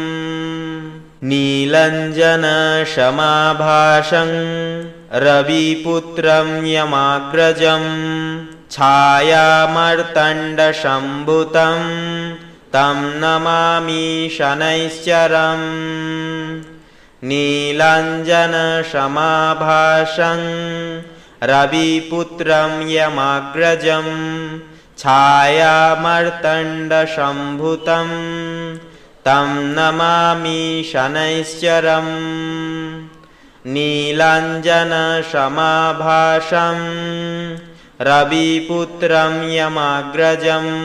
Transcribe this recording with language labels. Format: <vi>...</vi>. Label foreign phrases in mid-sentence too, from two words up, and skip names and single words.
<sa>নীলাঞ্জন সমাভাসং রবিপুত্রম যমাগ্রজম ছায়ামার্তণ্ড সম্ভুতম তম নমামি শনৈশ্চরম। নীলাঞ্জন সমাভাসং रविपुत्रं यमाग्रजं छायामार्तण्डसम्भूतं तं नमामि शनैश्चरम् नीलाञ्जनसमाभासं रविपुत्रं यमाग्रजं</sa>